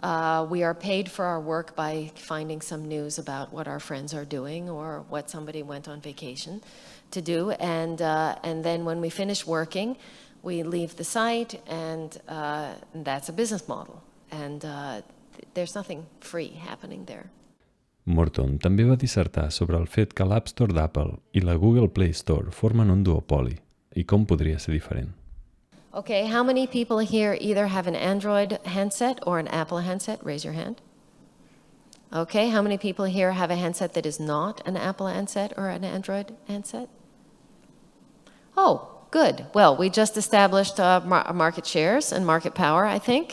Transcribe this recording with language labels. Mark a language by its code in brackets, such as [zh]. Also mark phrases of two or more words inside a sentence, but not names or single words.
[en] We are paid for our work by finding some news about what our friends are doing or what somebody went on vacation to do. And then when we finish working, we leave the site, and that's a business model. And there's nothing free happening there. [ca] Morton també va dissertar sobre el fet que l'App Store d'Apple i la Google Play Store formen un duopoli i com podria ser diferent. [en] Okay, how many people here either have an Android handset or an Apple handset? Raise your hand. Okay, how many people here have a handset that is not an Apple handset or an Android handset? Oh, good. Well, we just established market shares and market power, I think.